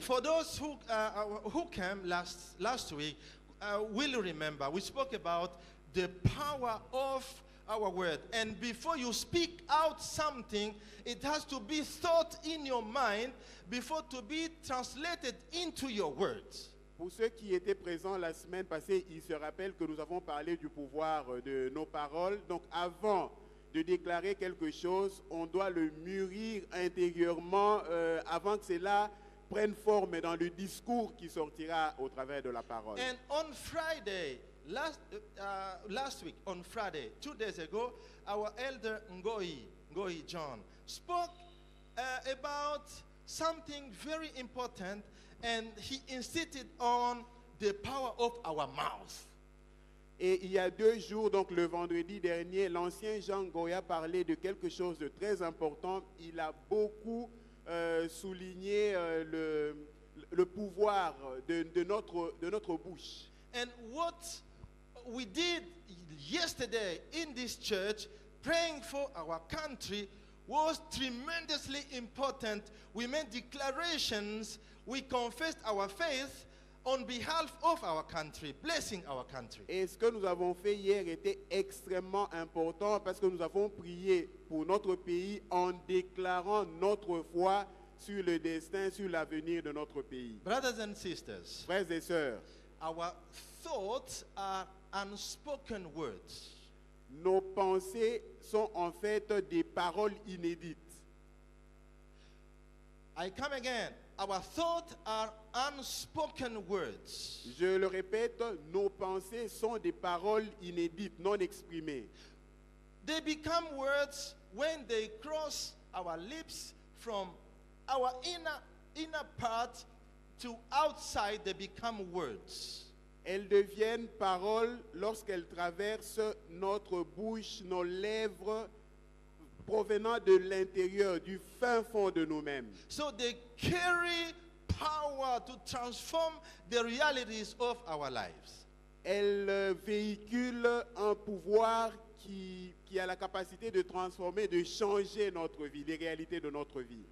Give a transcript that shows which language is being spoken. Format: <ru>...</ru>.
<en>For those who came last week, will remember we spoke about the power of our word. And before you speak out something, it has to be thought in your mind before to be translated into your words.</en> <fr>Pour ceux qui étaient présents la semaine passée, ils se rappellent que nous avons parlé du pouvoir de nos paroles. Donc avant de déclarer quelque chose, on doit le mûrir intérieurement avant que cela prenne forme dans le discours qui sortira au travers de la parole.</fr> <en>And on Friday, last week, on Friday, 2 days ago, our elder Ngoyi John spoke about something very important, and he insisted on the power of our mouth.</en> <fr>Et il y a 2 jours, donc le vendredi dernier, l'ancien Jean Goya parlait de quelque chose de très important. Il a beaucoup souligné le pouvoir de notre bouche.</fr> <en>And what we did yesterday in this church, praying for our country, was tremendously important. We made declarations, we confessed our faith on behalf of our country, blessing our country.</en> <fr>Et ce que nous avons fait hier était extrêmement important parce que nous avons prié pour notre pays en déclarant notre foi sur le destin, sur l'avenir de notre pays.</fr> <en>Brothers and sisters,</en> <fr>Frères et sœurs,</fr> <en>our thoughts are unspoken words.</en> <fr>nos pensées sont en fait des paroles inédites.</fr> <en>I come again. Our thoughts are unspoken words.</en> <fr>Je le répète, nos pensées sont des paroles inédites, non exprimées.</fr> <en>They become words when they cross our lips from our inner part to outside. They become words.</en> <fr>Elles deviennent paroles lorsqu'elles traversent notre bouche, nos lèvres, provenant de l'intérieur, du fin fond de nous-mêmes.</fr> <en>So they carry power to transform the realities of our lives.</en> <fr>Elles véhiculent un pouvoir qui a la capacité de transformer, de changer notre vie, les réalités de notre vie.</fr>